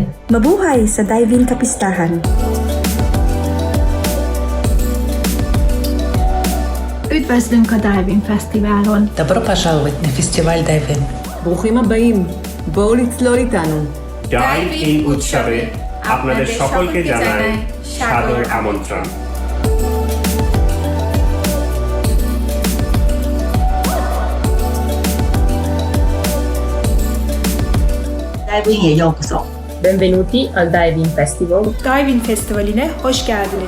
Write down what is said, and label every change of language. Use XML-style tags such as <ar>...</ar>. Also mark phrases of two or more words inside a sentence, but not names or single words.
<tl>Mabuhay sa Dive In Kapistahan.</tl> <hu>Üdvözlünk a Dive In Fesztiválon!</hu> <ru>Добро пожаловать на фестиваль Dive In.</ru> <he>ברוכים הבאים. בואו לצלול איתנו.</he> <bn>ডাইভ ইন উৎসবে আপনাদের সকলকে জানাই সাদর আমন্ত্রণ।</bn> <ja>Dive In'e yokoso.</ja> <it>Benvenuti al Dive In Festival.</it> <tr>Dive In Festivali'ne hoş geldiniz.</tr>